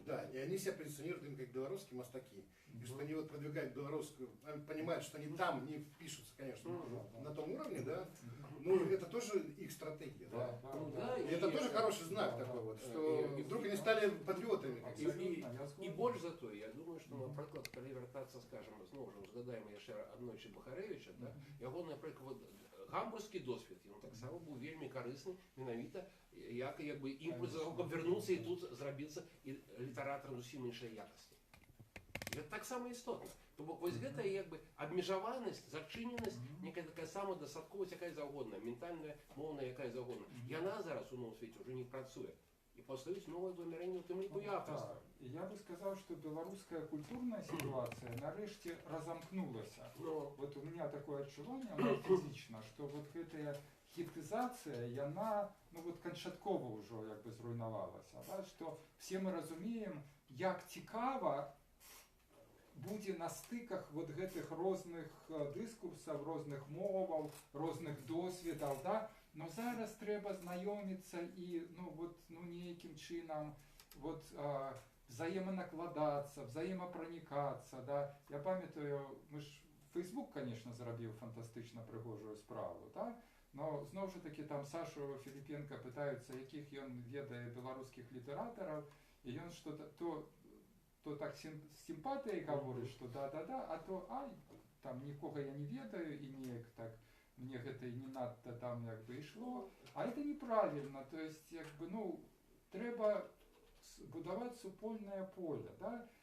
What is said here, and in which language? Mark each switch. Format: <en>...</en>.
<ru>Да, и они себя позиционируют им как белорусские мастаки. И что они вот продвигают белорусскую, они понимают, что они там не впишутся, конечно, на том уровне, да, но это тоже их стратегия, да. Ну да, И это тоже хороший знак такой вот, что вдруг они стали патріотами.</ru> <be>І больш за то, я думаю, што, напрыклад, калі вяртацца, скажем, зноў жа узгадаем яшчэ аднойчы Бахарэвіча, да, яго, напрыклад, гамбургскі досвед, ён таксама быў вельмі карысны, менавіта, як бы імпульс, каб вярнуцца і тут зрабіцца і літаратарам зусім іншай якасці. Гэта таксама істотна. То бок вось гэта як бы абмежаванасць, зачыненасць, некая такая самадастатковасць, якая заўгодна, ментальная, моўная, якая заўгодна. Яна зараз у новым свеце ўжо не працуе. І паўстаюць новыя вымярэнні ў тым ліку і аўтарства.</be> <ru>Я бы сказал, что белорусская культурная ситуация нарешті разомкнулася. Вот у меня такое отчувание, оно физично, что вот эта хітизація,</ru> <be>яна, ну вот канчаткова уже як бы зруйнавалася,</be> <ru>да?</ru> <be>Что все мы разумеем, як цікава будзе на стыках вот гэтых розных дыскурсаў, розных моваў, розных досведаў, да? Но зараз трэба знаёміцца і, ну вот, ну нейкім чынам вот</be> <ru>взаимонакладаться, взаимопраникаться,</ru> <be>да. Я памятаю, мы ж Facebook, конечно, зрабіў фантастычна прыгожую справу, да? Но зноў жа таки там Сашу Філіпенка пытаюцца, якіх ён ведае беларускіх літаратараў, і ён что-то то так з сімпатыяй гаворыць, што да-да-да, а то ай, там нікога я не ведаю і неяк так мне гэта і не надта там як бы ішло,</be> <ru>а это неправильно, то есть</ru> <be>як бы, ну, трэба будаваць супольнае поле, да?</be>